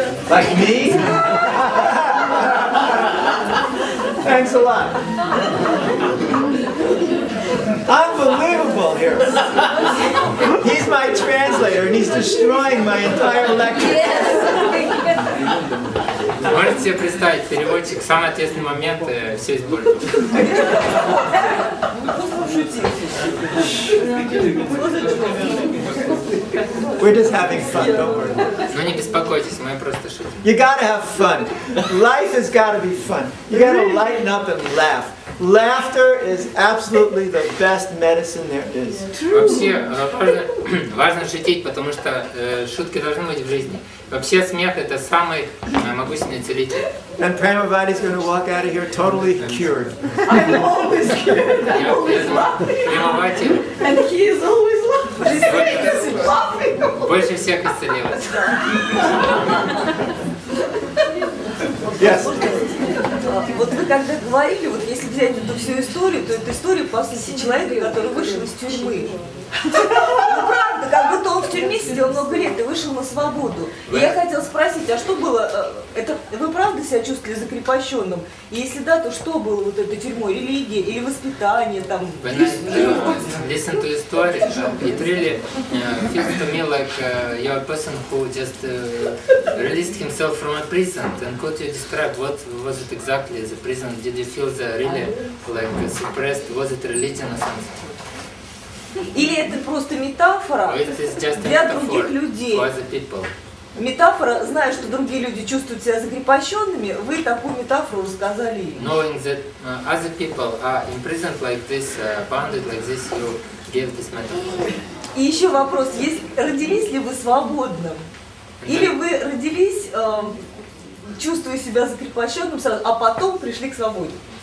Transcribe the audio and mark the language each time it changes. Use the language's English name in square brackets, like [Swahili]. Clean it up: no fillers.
[English] Like me? Thanks a lot. Unbelievable here. He's my translator and he's destroying my entire lecture. [Russian] Можете себе представить, переводчик в самый ответственный момент все использует. [English] We're just having fun, don't worry. [Russian] Но не беспокойтесь, мы просто шутим. [English] You gotta have fun. Life has gotta be fun. You gotta lighten up and laugh. Laughter is absolutely the best medicine there is. [Russian] Вообще важно шутить, потому что шутки должны быть в жизни. Вообще смех — это самый могущественный целитель. [English] And Pramavati is going to walk out of here totally cured. I'm always cured. I'm always laughing. And he is always laughing. [Russian] Больше всех исцелилась. [English] Yes. [Russian] Вот вы когда говорили, вот если взять эту всю историю, то это история, по сути, человека, который вышел из тюрьмы. Ну правда, как будто он в тюрьме сидел много лет и вышел на свободу. И я хотела спросить, а что было, это вы правда себя чувствовали закрепощенным? И если да, то что было вот этой тюрьмой? Религия или воспитание там? [English] Listen to the story. It really feels to me like you're a person who just released himself from a prison. And could you describe what was it exactly the prison? Did you feel the really like suppressed? Was it religion or something? [Russian] Или это просто метафора для других людей? метафора, зная, что другие люди чувствуют себя закрепощенными, вы такую метафору рассказали им. [English] Knowing that other people are imprisoned like this, bounded like this, you gave this metaphor. [Russian] И еще вопрос, родились ли вы свободным? Или вы родились, чувствуя себя закрепощенным, а потом пришли к свободе?